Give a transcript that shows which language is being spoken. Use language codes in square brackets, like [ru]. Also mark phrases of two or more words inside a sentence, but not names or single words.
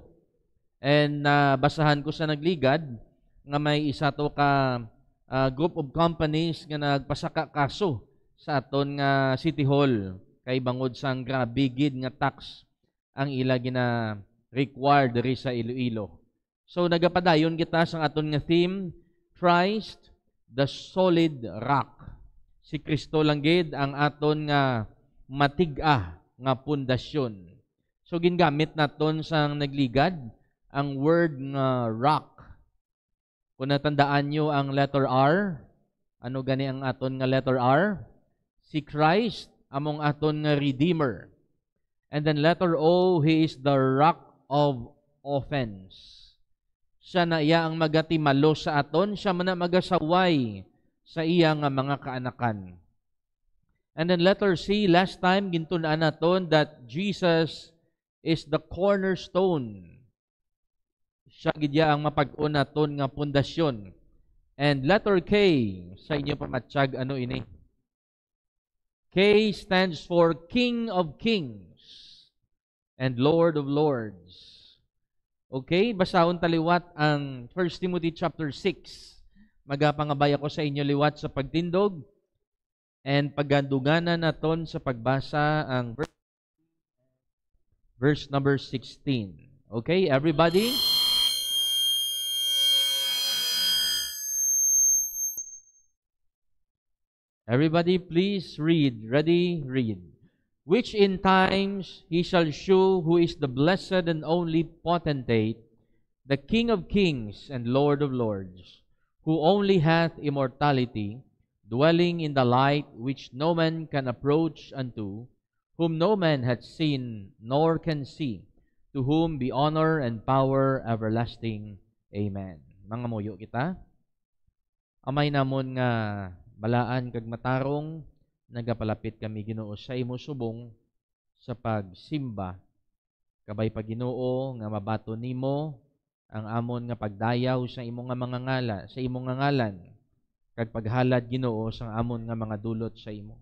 [hil] And basahan ko sa nagligad nga may isa to ka [en] group of companies [hil] nga nagpasaka kaso sa aton nga City Hall kay bangod sang grabe gid nga tax ang ila gina required diri sa Iloilo. So nagapadayon kita sang aton nga theme, [en] Christ the solid rock. [hil] Si Kristo lang gid ang aton nga matig-a nga pundasyon. So gingamit naton sang nagligad ang word nga rock. Kung natandaan nyo ang letter R, ano gani ang aton nga letter R? Si Christ among aton nga Redeemer. [en] And then letter O, He is the rock of offense. [hil] Siya na iya ang magatimalo sa aton, siya man na magasaway sa iya nga mga kaanakan. [en] And then letter C, last time [hil] gintunaan naton [en] that Jesus is the cornerstone. [hil] Siya gidya ang mapag-un naton nga pundasyon. [en] And letter K, [hil] sa inyo pamatsyag, ano ini? [en] K stands for King of Kings and Lord of Lords. [hil] Okay, basahon taliwat ang 1 Timothy chapter 6. Magapangabay ako sa inyo liwat sa pagtindog and pagganduganan naton sa pagbasa ang verse number 16. [en] Okay, everybody? Everybody, please read. Ready? Read. Which in times he shall shew who is the blessed and only potentate, the King of kings and Lord of lords, who only hath immortality, dwelling in the light which no man can approach unto, whom no man hath seen nor can see, to whom be honor and power everlasting. [hil] Amen. Mga muyo kita. Amay namon nga balaan kag matarong, nagapalapit kami Ginoo sa imo subong sa pagsimba. Kabay pa Ginoo nga mabato nimo ang amon nga pagdayaw sa imo nga mga ngala, sa imo nga ngalan, kag paghalad Ginoo sa amon nga mga dulot sa imo.